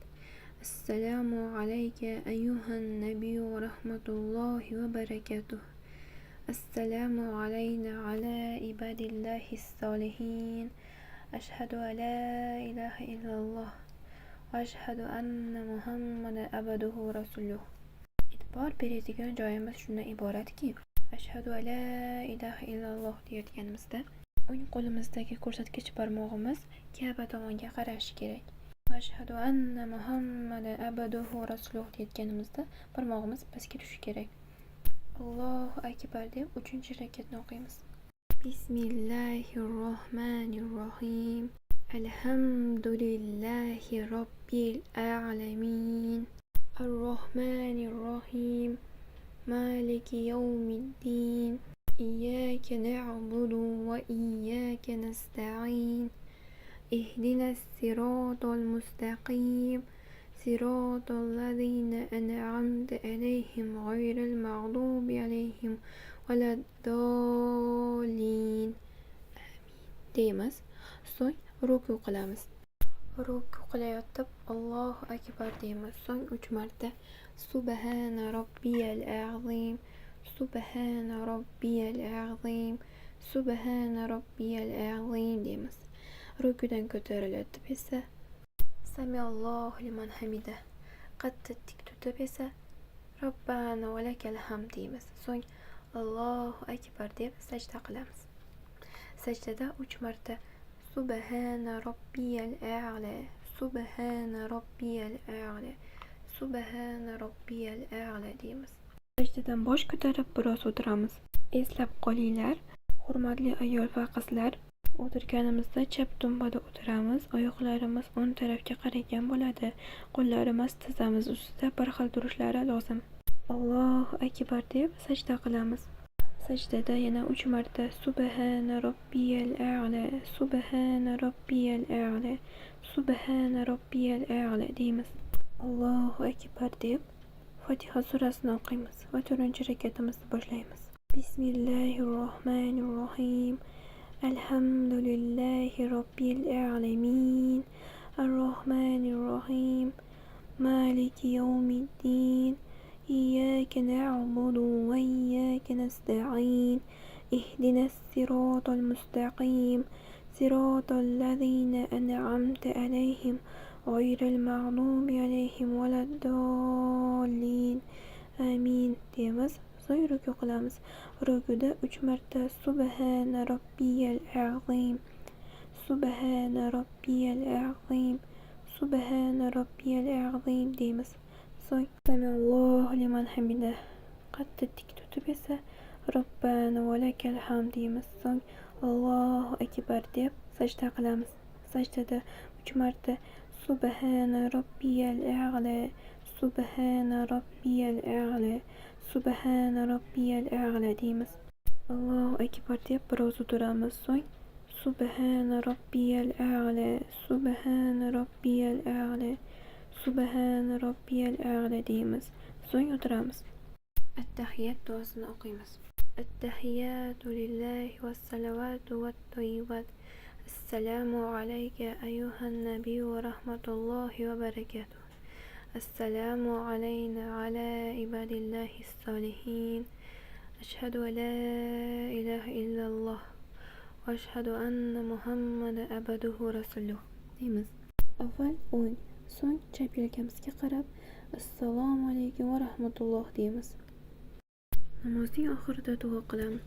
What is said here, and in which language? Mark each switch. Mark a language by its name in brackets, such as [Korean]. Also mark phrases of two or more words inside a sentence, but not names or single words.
[Arabic] السلام عليك أيها النبي ورحمة الله وبركاته. السلام علينا على عباد الله الصالحين. أشهد أن لا إله إلا الله وأشهد أن محمدا عبده ورسوله. [Uzbek] E'tibor beradigan joyimiz shundan iboratki, [Arabic] أشهد أن لا إله إلا الله [Uzbek] deyotganimizda o'ng qo'limizdagi ko'rsatkich barmog'imiz Ka'ba tomonga qarashi kerak. [Arabic] أشهد أن محمدا عبده ورسوله [Uzbek] deyotganimizda barmog'imiz pastga tushishi kerak. [Arabic] الله أكبر [Uzbek] deb 3-rakatni o'qiymiz. [Arabic] بسم الله الرحمن الرحيم. الحمد لله رب العالمين. الرحمن الرحيم مالك يوم الدين. إياك نعبد وإياك نستعين. اهدنا الصراط المستقيم. صراط الذين أنعمت عليهم غير المغضوب عليهم ولا الضالين. [Uzbek] Amin deymiz. So'ng ruku qilamiz. Ruku qilayotib [Arabic] الله أكبر [Uzbek] deymiz. So'ng 3 marta [Arabic] سبحان ربي العظيم سبحان ربي العظيم سبحان ربي العظيم deymiz. [Uzbek] Rukudan ko'tarilib esa [Arabic] سمع الله لمن حمده [Uzbek] qattiq tik tutib esa [Arabic] ربنا ولك الحمد [Uzbek] deymiz. So'ng [Arabic] الله أكبر [Uzbek] deb sajda qilamiz. Sajdada 3 marta [Arabic] سبحان ربي الأعلى سبحان ربي الأعلى سبحان ربي الأعلى deymiz. [Uzbek] Sajdadan bosh ko'tarib biroz o'tiramiz. Eslab qolinglar, hurmatli ayol va qizlar, o'tirganimizda chap tumbada o'tiramiz. Oyoqlarimiz o'ng tarafga qaragan bo'ladi. Qo'llarimiz tizzamiz ustida bir xil turishlari lozim. [Arabic] الله أكبر [Uzbek] deb sajda qilamiz. Sajdada yana 3 marta [Arabic] سبحان ربي الأعلى سبحان ربي الأعلى سبحان ربي الأعلى deymiz. الله أكبر [Uzbek] deb Fotiha surasini o'qiymiz va 4-rakatimizni boshlaymiz. [Arabic] بسم الله الرحمن الرحيم. الحمد لله رب العالمين. الرحمن الرحيم مالك يوم الدين. إياك نعبد وإياك نستعين. اهدنا الصراط المستقيم. صراط الذين أنعمت عليهم غير المغضوب عليهم ولا الضالين. [Uzbek] Amin deymiz. So'ng ruku qilamiz. Rukuda 3 marta [Arabic] سبحان ربي العظيم سبحان ربي العظيم سبحان ربي العظيم [Uzbek] deymiz. [Arabic] So'ng سمع الله لمن حمده [Uzbek] qattiq tik tutib esa [Arabic] ربنا ولك الحمد deymiz. [Uzbek] So'ng [Arabic] الله أكبر [Uzbek] deb sajda qilamiz. Sajdada 3 marta [Arabic] سبحان ربي الأعلى سبحان ربي الأعلى سبحان ربي الأعلى deymiz. الله أكبر [Uzbek] deb biroz o'tiramiz. [Arabic] So'ng سبحان ربي الأعلى سبحان ربي الأعلى سبحان ربي الأعلى deymiz. [Uzbek] So'ng o'tiramiz. At-tahiyat duosini o'qiymiz. [Arabic] التحيات لله والصلوات والطيبات. السلام عليك أيها النبي ورحمة الله وبركاته. السلام علينا على عباد الله الصالحين. أشهد أن لا إله إلا الله وأشهد أن محمدا عبده ورسوله deymiz. [Uzbek] Avval o'ng, so'ng chap yelkamizga qarab [Arabic] السلام عليكم ورحمة الله [Uzbek] deymiz. Namozning oxirida duo qilamiz.